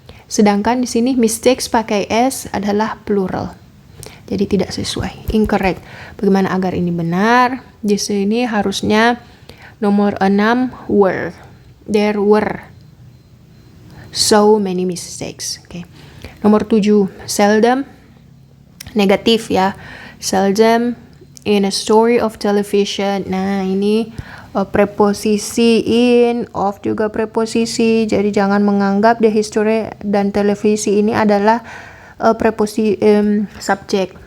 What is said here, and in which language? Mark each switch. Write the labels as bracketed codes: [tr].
[id] Sedangkan di sini mistakes pakai s adalah plural. Jadi tidak sesuai, incorrect. Bagaimana agar ini benar? Di sini harusnya nomor 6 were. [en] There were so many mistakes. Okay. [id] Nomor 7 seldom, negatif ya. [en] Seldom in a story of television. [id] Nah, ini preposisi in, of juga preposisi. Jadi jangan menganggap the history dan televisi ini adalah preposisi subjek.